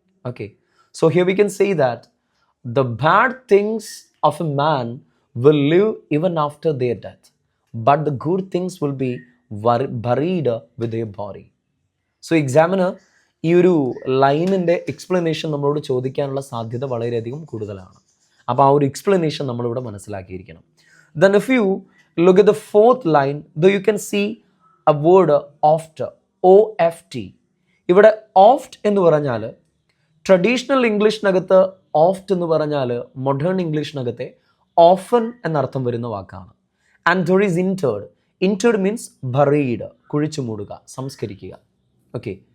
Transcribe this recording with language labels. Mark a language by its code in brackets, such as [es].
[en] Okay, so here we can say that the bad things of a man will live even after their death, but the good things will be buried with their body. [ml] So എക്സാമിന് ഈ ഒരു ലൈനിൻ്റെ explanation നമ്മളോട് ചോദിക്കാനുള്ള സാധ്യത വളരെയധികം കൂടുതലാണ്. അപ്പോൾ ആ ഒരു എക്സ്പ്ലനേഷൻ നമ്മളിവിടെ മനസ്സിലാക്കിയിരിക്കണം. [en] Then if you look at the 4th line, though you can see a word oft, OFT. [ml] ഇവിടെ ഓഫ്റ്റ് എന്ന് പറഞ്ഞാൽ ട്രഡീഷണൽ ഇംഗ്ലീഷിനകത്ത് ഓഫ്റ്റ് എന്ന് പറഞ്ഞാൽ മോഡേൺ ഇംഗ്ലീഷിനകത്തെ ഓഫൻ എന്നർത്ഥം വരുന്ന വാക്കാണ്. [en] And there is interred. Interred means buried, [ml] കുഴിച്ചു മൂടുക, സംസ്കരിക്കുക. ഓക്കെ.